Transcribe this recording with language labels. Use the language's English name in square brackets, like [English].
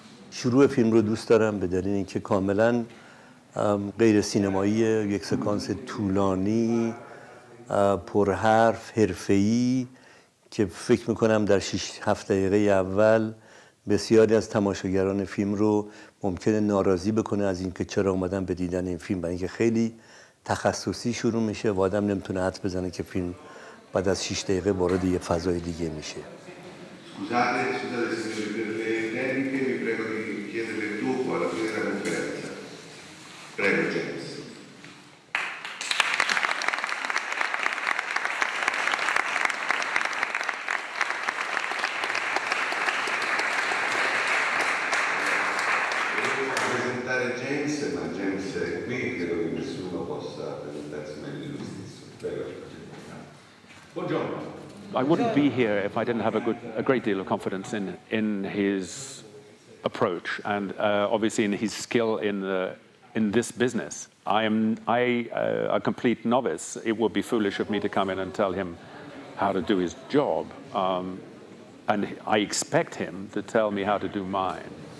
[Persian] شروع فیلم رو دوست دارم به دلیل اینکه کاملا غیر سینماییه، یک سکانس طولانی، پرحرف، حرفه‌ای که فکر میکنم در 6-7 دقیقه اول بسیاری از تماشاگران فیلم رو ممکنه ناراضی بکنه از اینکه چرا اومدن به دیدن این فیلم، برای اینکه خیلی تخصصی شروع میشه و آدم نمیتونه حدس بزنه که فیلم بعد از 6 دقیقه وارد یه فضای دیگه میشه. [Italian] Scusate signori per le tecniche, vi prego di chiederle dopo alla fine della conferenza. Prego James. Devo presentare James, ma James è qui, credo che nessuno possa presentarsi meglio di lui stesso. Prego. Buongiorno. [English] I wouldn't be here if I didn't have a great deal of confidence in his approach and obviously in his skill in this business. I am a complete novice. It would be foolish of me to come in and tell him how to do his job, and I expect him to tell me how to do mine.